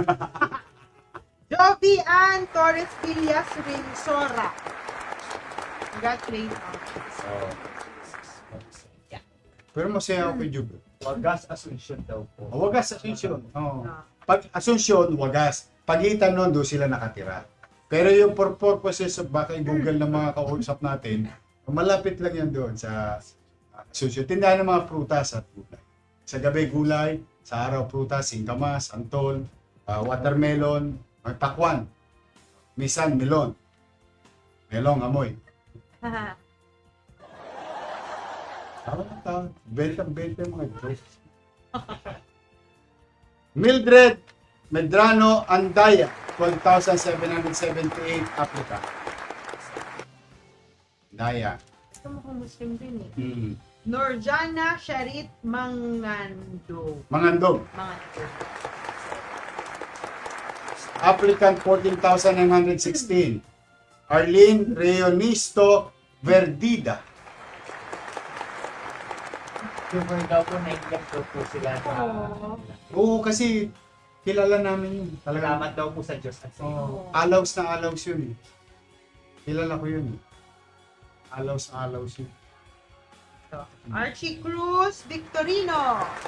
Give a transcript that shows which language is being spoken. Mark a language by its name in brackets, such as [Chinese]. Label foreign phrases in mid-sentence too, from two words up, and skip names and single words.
[Filipino] Jovi Ann Torres Villas Rinsora. Congratulations. Pero masaya ako kay Jub. Wagas Asuncion daw po. Wagas, Asuncion. Ah. Pag Asuncion, Wagas. Pagitan nun, doon sila nakatira. Pero yung [English] for purposes of [Filipino] baka i-google ng mga kausap natin, malapit lang yan doon sa Asuncion. Tindahan ng mga prutas at gulay. Sa gabi gulay, sa araw prutas, singkamas, antol, watermelon, may pakwan, misan, melon. Melong, amoy. Benta mga jokes. Mildred Medrano Andaya, 12,778 applicant. Andaya. Gusto mo kung Muslim din eh. Mm. Nurjana Sharit Mangando. Mangandog. Mangando. Applicant 14,916. Arlene Reonisto Verdida. Yung daw po, naiiyak daw po sila. Oo. Oo, kasi kilala namin yun. Talaga. Salamat daw po sa Diyos at sa inyo. Oh, alaws na alaws yun eh. Kilala ko yun eh. Alaws na alaws yun. Archie Cruz Victorino.